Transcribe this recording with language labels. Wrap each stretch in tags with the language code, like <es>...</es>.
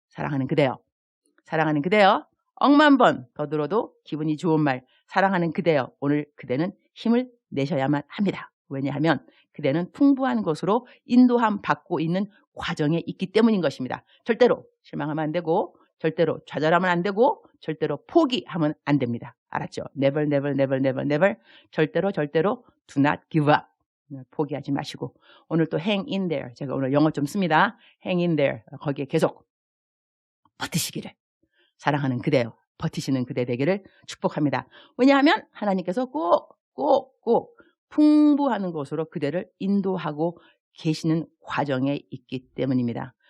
<ko>사랑하는 그대여, 사랑하는 그대여, 억만 번 더 들어도 기분이 좋은 말, 사랑하는 그대여, 오늘 그대는 힘을 내셔야만 합니다. 왜냐하면 그대는 풍부한 곳으로 인도함 받고 있는 과정에 있기 때문인 것입니다. 절대로 실망하면 안 되고, 절대로 좌절하면 안 되고, 절대로 포기하면 안 됩니다. 알았죠?</ko> <en>Never, never, never, never, never.</en> <ko>절대로</ko> <en>do not give up.</en> <ko>포기하지 마시고, 오늘 또</ko> <en>hang in there.</en> <ko>제가 오늘 영어 좀 씁니다.</ko> <en>hang in there.</en> <ko>거기에 계속 버티시기를, 사랑하는 그대요, 버티시는 그대 되기를 축복합니다. 왜냐하면 하나님께서 꼭 풍부한 곳으로 그대를 인도하고 계시는 과정에 있기 때문입니다.</ko>